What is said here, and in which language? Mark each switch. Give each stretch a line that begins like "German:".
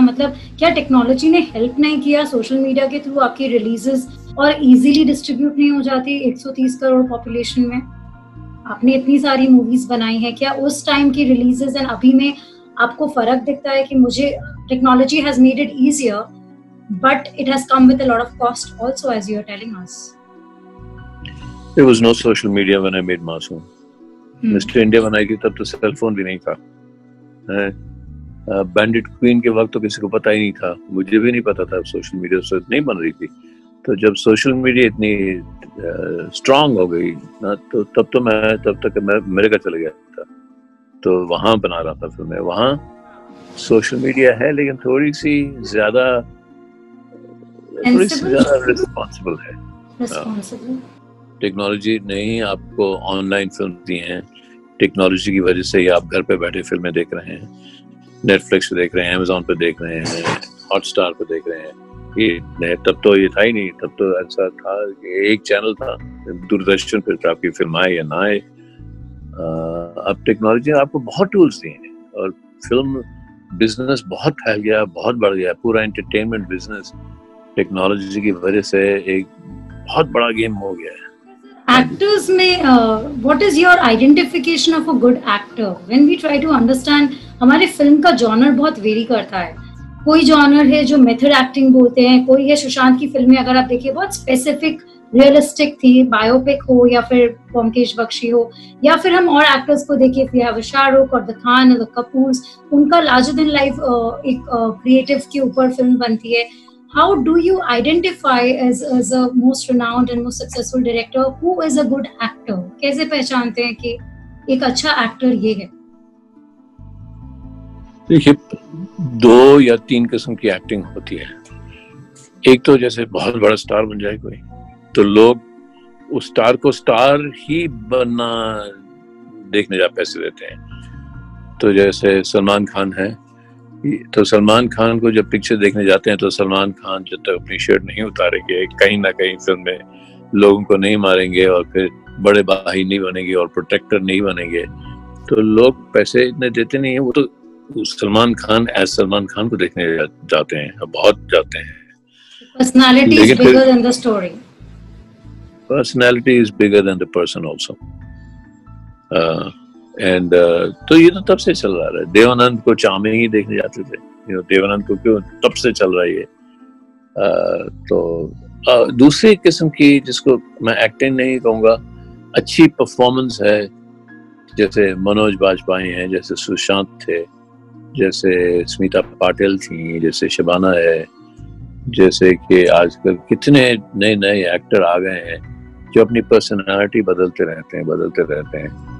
Hindi: मतलब क्या टेक्नोलॉजी ने हेल्प नहीं किया? सोशल मीडिया के थ्रू आपकी रिलीजेस और इजीली डिस्ट्रीब्यूट नहीं हो जाती 130 करोड़ पॉपुलेशन में? आपने इतनी सारी मूवीज बनाई हैं, क्या उस टाइम की रिलीजेस एंड अभी में आपको फर्क दिखता है कि मुझे
English: Technology has made it easier but it has come with a lot of cost also, as you are telling us? There was no social media when I made Masoom.
Hindi: Mister India बनाई थी तब तो cell phone भी नहीं था। Bandit queen के वक्त तो किसी को पता ही नहीं था, मुझे भी नहीं पता था सोशल मीडिया से नहीं बन रही थी। तो जब सोशल मीडिया इतनी स्ट्रांग हो गई ना, तो तब तक मैं अमेरिका चले गया था, तो वहाँ बना रहा था फिल्में। वहाँ सोशल मीडिया है लेकिन थोड़ी सी ज्यादा रिस्पॉन्सिबल है। टेक्नोलॉजी नहीं आपको ऑनलाइन फिल्म दी हैं, टेक्नोलॉजी की वजह से ही आप घर पे बैठे फिल्में देख रहे हैं, नेटफ्लिक्स पे देख रहे हैं, अमेज़न पे देख रहे हैं, हॉटस्टार पे देख रहे हैं। तब तो ये था ही नहीं, तब तो ऐसा था कि एक चैनल था दूरदर्शन पे, आपकी फिल्म आए या ना आए। अब टेक्नोलॉजी ने आपको बहुत टूल्स दिए हैं और फिल्म बिजनेस बहुत फैल गया, बहुत बढ़ गया। पूरा एंटरटेनमेंट बिजनेस टेक्नोलॉजी की वजह से एक बहुत बड़ा गेम हो गया है।
English: Actors
Hindi: में
English: what is your identification of a good actor? When we try to understand,
Hindi: हमारे फिल्म का जॉनर बहुत वेरी करता है। कोई जॉनर है जो मेथड एक्टिंग बोलते हैं, कोई है सुशांत की फिल्में अगर आप देखिए बहुत स्पेसिफिक रियलिस्टिक थी, बायोपिक हो या फिर ब्योमकेश बख्शी हो, या फिर हम और एक्टर्स को देखिए,
English: we have
Hindi: शाहरुख और द खान और द कपूर्स, उनका लार्जर देन लाइफ एक क्रिएटिव के ऊपर फिल्म बनती है.
English: How do you identify as a most renowned and most successful director who is a good actor?
Hindi: कैसे पहचानते हैं कि एक अच्छा एक्टर ये है? देखिए 2 या 3 किस्म की एक्टिंग होती है. एक तो जैसे बहुत बड़ा स्टार बन जाए कोई, तो लोग उस स्टार को स्टार ही बनना देखने जा पैसे देते हैं. तो जैसे सलमान खान है, तो सलमान खान को जब पिक्चर देखने जाते हैं तो सलमान खान जब तक अपनी शर्ट नहीं उतारेंगे, कहीं ना कहीं फिल्म में लोगों को नहीं मारेंगे और फिर बड़े भाई नहीं बनेंगे और प्रोटेक्टर नहीं बनेंगे, तो लोग पैसे इतने देते नहीं है. वो तो सलमान खान एज सलमान खान को देखने जाते हैं, बहुत जाते हैं.
English: Personality is bigger than the story. Personality is bigger than the person also.
Hindi: And तो ये तो तब से चल रहा है. देवानंद को चामे ही देखने जाते थे, देवानंद को क्यों, तब से चल रहा है ये. तो दूसरी किस्म की, जिसको मैं एक्टिंग नहीं कहूँगा, अच्छी परफॉर्मेंस है, जैसे मनोज बाजपेयी हैं, जैसे सुशांत थे, जैसे स्मिता पाटिल थी, जैसे शबाना है, जैसे कि आजकल कितने नए नए एक्टर आ गए हैं जो अपनी पर्सनालिटी बदलते रहते हैं.